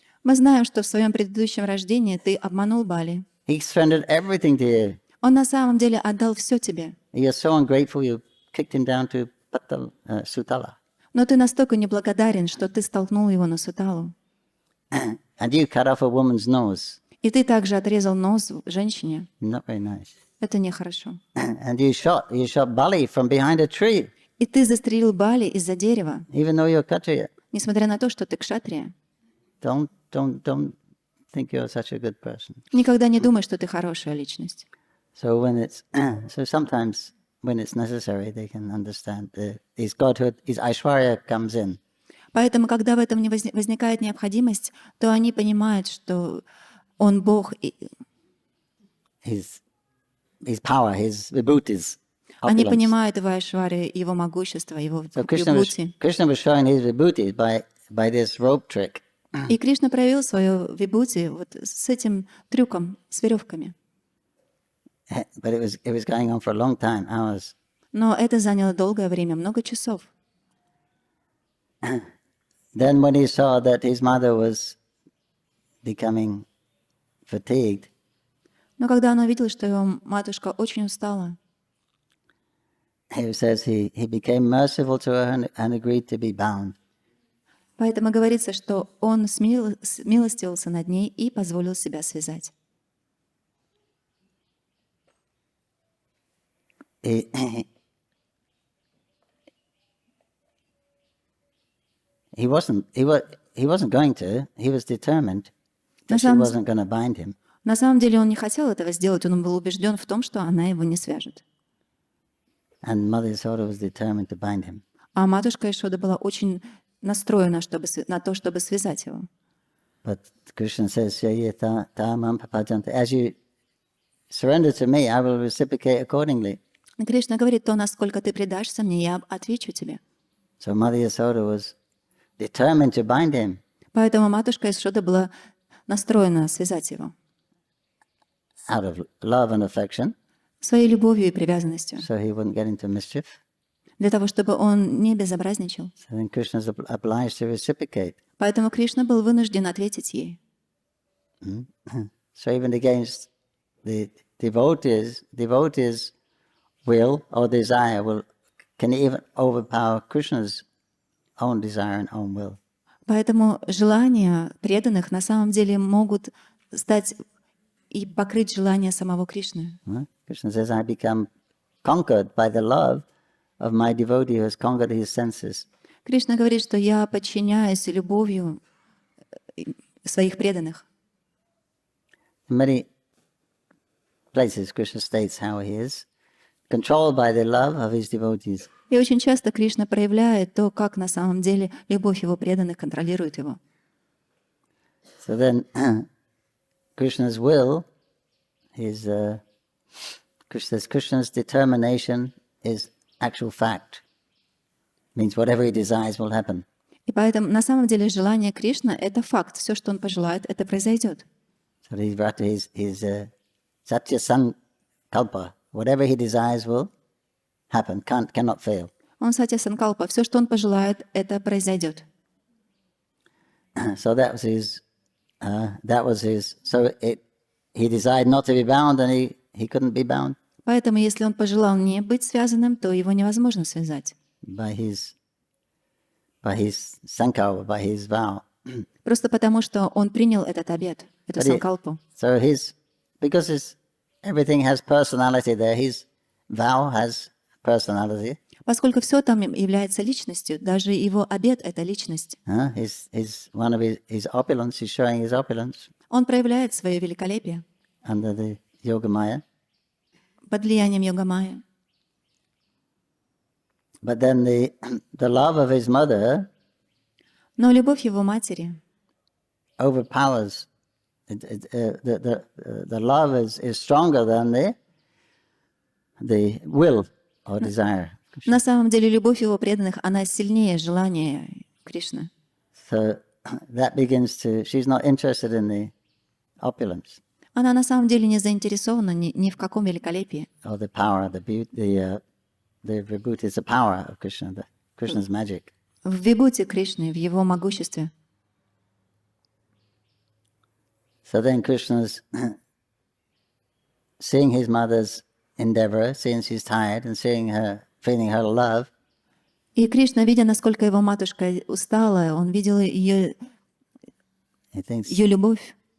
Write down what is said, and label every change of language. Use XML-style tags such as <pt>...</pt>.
<ru>Мы знаем, что в своем предыдущем рождении ты обманул Бали.</ru> <en>He surrendered everything to you.</en> <ru>Он на самом деле отдал все тебе.</ru> <en>You're so ungrateful, you kicked him down to Sutala.</en> <ru>Но ты настолько неблагодарен, что ты столкнул его на Суталу.</ru> <en>And you cut off a woman's nose.</en> <ru>И ты также отрезал нос женщине.</ru> <en>Not very nice.</en> <ru>Это нехорошо.</ru> <en>And you shot Bali from behind a tree,</en> <ru>И ты застрелил Бали из-за дерева,</ru> <en>even though you're Kshatriya.</en> <ru>несмотря на то, что ты кшатрия.</ru> <en>Don't think you're such a good person.</en> <ru>Никогда не думай, что ты хорошая личность.</ru> <en>So sometimes when it's necessary, they can understand his godhood, his Aishwarya comes in.</en> <ru>Поэтому, когда в этом не возникает необходимость, то они понимают, что он Бог.</ru> <en>His power, his vibhutis.</en> <ru>Они понимают его Айшварию, его могущество, его</ru> <en>So Krishna was showing his vibhutis by this rope trick.</en> <ru>И Кришна проявил свою вибхути вот с этим трюком, с веревками.</ru> <en>But it was going on for a long time, hours.</en> <ru>Но это заняло долгое время, много часов.</ru> <en>Then when he saw that his mother was becoming fatigued,</en> <ru>Но когда он увидел, что его матушка очень устала,</ru> <en>he says he became merciful to her and agreed to be bound.</en> <ru>поэтому говорится, что он смилостивился над ней и позволил себя связать.</ru> <en>He wasn't going to. He was determined that she wasn't going to bind him.</en> <ru>На самом деле он не хотел этого сделать, он был убежден в том, что она его не свяжет.</ru> <en>And Mother Yasoda was determined to bind him.</en> <ru>А матушка Ишода была очень настроена на то, чтобы связать его.</ru> <en>But Krishna says, as you surrender to me, I will reciprocate accordingly.</en> <ru>И Кришна говорит, то, насколько ты предашься мне, я отвечу тебе.</ru> <en>So Mother Yasoda was determined to bind him.</en> <ru>Поэтому матушка Ишода была настроена связать его.</ru> <en>Out of love and affection.</en> <ru>Своей любовью и привязанностью.</ru> <en>So he wouldn't get into mischief.</en> <ru>Для того, чтобы он не безобразничал.</ru> <en>So then Krishna is obliged to reciprocate.</en> <ru>Поэтому Кришна был вынужден ответить ей.</ru> <en>So even against the devotees' will or desire can even overpower Krishna's own desire and own will.</en> <ru>Поэтому желания преданных на самом деле могут стать и покрыть желания самого Кришны.</ru> <en>Krishna says, I become conquered by the love of my devotee who has conquered his senses.</en> <ru>Кришна говорит, что я подчиняюсь любовью своих преданных.</ru> <en>In many places, Krishna states how he is controlled by the love of his devotees.</en> <ru>И очень часто Кришна проявляет то, как на самом деле любовь его преданных контролирует его.</ru> <en>So then, Krishna's will is Krishna's determination is actual fact. Means whatever he desires will happen.</en> <ru>И поэтому на самом деле желание Кришны — это факт. Все, что он пожелает, это произойдет.</ru> <en>So his Satya Sankalpa. Whatever he desires will happen, cannot fail.</en> <ru>Он Сатья Санкалпа. Все, что он пожелает, это произойдет.</ru> <en>So he desired not to be bound, and he couldn't be bound.</en> <ru>Поэтому, если он пожелал не быть связанным, то его невозможно связать.</ru> <en>By his sankalpa, by his vow.</en> <ru>Просто потому, что он принял этот обет, эту санкалпу.</ru> <en>So because everything has personality there, his vow has personality.</en> <ru>Поскольку все там является личностью, даже его обет — это личность.</ru> <en>One of his opulence, he's showing his opulence.</en> <ru>Он проявляет свое великолепие.</ru> <en>Under the Yoga Maya.</en> <ru>Под влиянием Йога-майя.</ru> <en>But then the love of his mother.</en> <ru>Но любовь его матери</ru> <en>overpowers. The love is stronger than the will or desire.</en> <ru>На самом деле любовь его преданных, она сильнее желания Кришны.</ru> <en>So that begins to. She's not interested in the opulence.</en> <ru>Она на самом деле не заинтересована ни в каком великолепии.</ru> <en>Or the power, the beauty, the vibhuti is the power of Krishna, Krishna's magic.</en> <ru>В вибхути Кришны, в его могуществе.</ru> <en>So then Krishna's seeing his mother's endeavor, seeing she's tired, and feeling her love.</en> <ru>И Кришна, видя, насколько его матушка устала, он видел ее любовь.</ru>